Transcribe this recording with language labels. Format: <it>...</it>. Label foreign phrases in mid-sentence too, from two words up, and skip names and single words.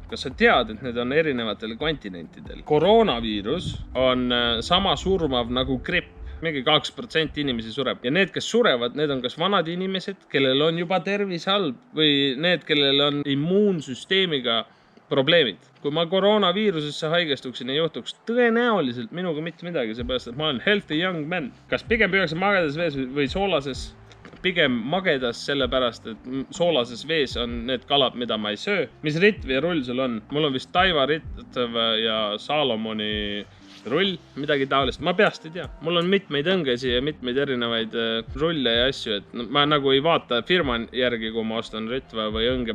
<et>Kas sa tead, et need on erinevatel kontinentidel? Koroonaviirus on sama surmav nagu gripp. mingi 2% inimesi sureb ja need, kes surevad, need on kas vanad inimesed, kellel on juba tervis halb või need, kellel on immuunsüsteemiga probleemid. Kui ma koroonaviirusesse haigestuksin, ei juhtuks tõenäoliselt minuga mitte midagi, seepärast, et ma olen</et> <en>healthy young man.</en> <et>Kas pigem püüakse magedas vees või soolases? Pigem magedas sellepärast, et soolases vees on need kalad, mida ma ei söö. Mis ritv ja rull sul on? Mul on vist Taiva ritv ja Salomoni rull, midagi taolist. Ma peast ei tea. Mul on mitmeid õngesi ja mitmeid erinevaid rulle ja asju, et ma nagu ei vaata firma järgi, kui ma ostan ritva või õnge.</et>